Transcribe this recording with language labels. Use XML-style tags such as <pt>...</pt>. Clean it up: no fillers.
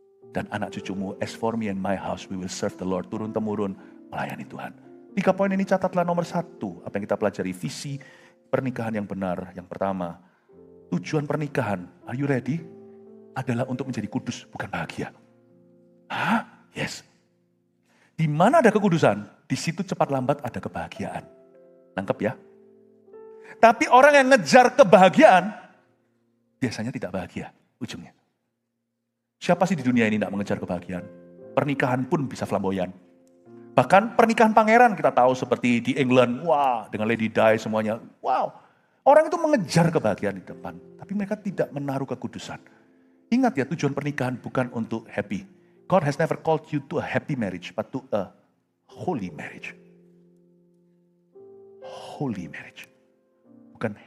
<id>Dan anak cucumu,</id> <en>as for me and my house, we will serve the Lord.</en> <id>Turun-temurun melayani Tuhan. 3 poin ini catatlah nomor 1. Apa yang kita pelajari, visi pernikahan yang benar. Yang pertama, tujuan pernikahan,</id> <en>are you ready?</en> <id>Adalah untuk menjadi kudus, bukan bahagia. Yes. Di mana ada kekudusan, di situ cepat lambat ada kebahagiaan. Nangkep ya? Tapi orang yang ngejar kebahagiaan, biasanya tidak bahagia ujungnya. Siapa sih di dunia ini tidak mengejar kebahagiaan? Pernikahan pun bisa flamboyan. Bahkan pernikahan pangeran kita tahu seperti di England, wah dengan Lady Di semuanya, wow. Orang itu mengejar kebahagiaan di depan, tapi mereka tidak menaruh kekudusan. Ingat ya, tujuan pernikahan bukan untuk happy.</id> <en>God has never called you to a happy marriage, but to a holy marriage. Holy marriage.</en> <id>Bukan</id>